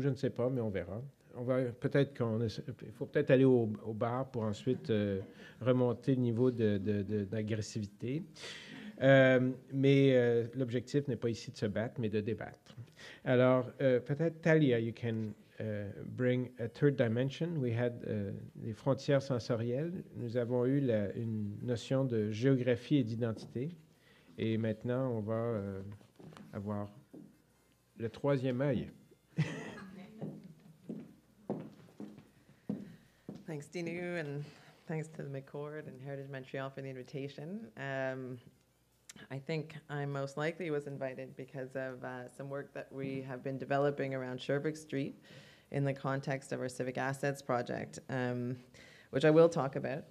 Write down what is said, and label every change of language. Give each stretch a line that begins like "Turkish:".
French: Je ne sais pas, mais on verra. Il faut peut-être aller au bar pour ensuite remonter le niveau d'agressivité. Mais l'objectif n'est pas ici de se battre, mais de débattre. Alors, peut-être,
English: Talia, you can bring a third dimension. We had
French: les frontières sensorielles. Nous avons eu une notion de géographie et d'identité. Et maintenant, on va avoir le troisième œil.
English: Thanks, Dinu, and thanks to the McCord and Heritage Montreal for the invitation. I think I most likely was invited because of some work that we have been developing around Sherbrooke Street in the context of our Civic Assets project, which I will talk about.